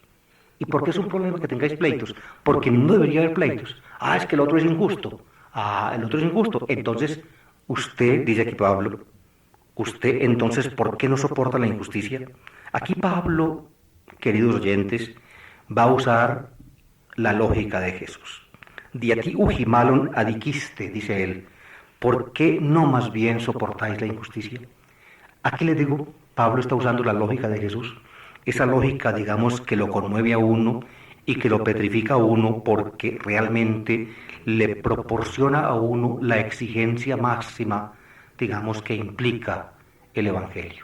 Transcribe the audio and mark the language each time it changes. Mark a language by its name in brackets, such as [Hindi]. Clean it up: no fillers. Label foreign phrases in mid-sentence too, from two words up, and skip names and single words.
[Spanish] ¿Y por qué es un problema que tengáis pleitos? Porque no debería haber pleitos. Ah, es que el otro es injusto. Ah, el otro es injusto. Entonces, usted, dice aquí Pablo, usted entonces, ¿por qué no soporta la injusticia? Aquí Pablo, queridos oyentes, va a usar la lógica de Jesús. [Greek] Διὰ τί οὐχὶ μᾶλλον ἀδικεῖσθε, [Spanish] dice él. ¿Por qué no más bien soportáis la injusticia? Aquí le digo, Pablo está usando la lógica de Jesús. Esa lógica, digamos, que lo conmueve a uno y que lo petrifica a uno porque realmente le proporciona a uno la exigencia máxima, digamos, que implica el Evangelio.